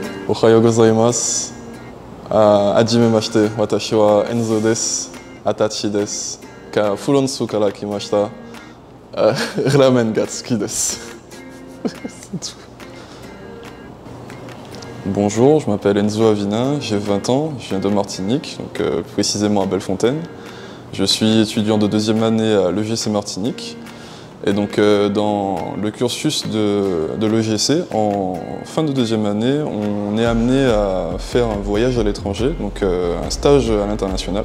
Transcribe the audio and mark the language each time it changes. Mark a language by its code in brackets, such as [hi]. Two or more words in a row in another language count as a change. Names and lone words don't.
[ja] おはようございます。はじめまして、わたしはエンゾです. あたしです。フロンスから来ました. ラーメンがつきです. [fr] C'est tout. Bonjour, je m'appelle Enzo Avina, j'ai 20 ans, je viens de Martinique, donc précisément à Bellefontaine. Je suis étudiant de deuxième année à l'EGC Martinique. Et donc dans le cursus de l'EGC, en fin de deuxième année, on est amené à faire un voyage à l'étranger, donc un stage à l'international.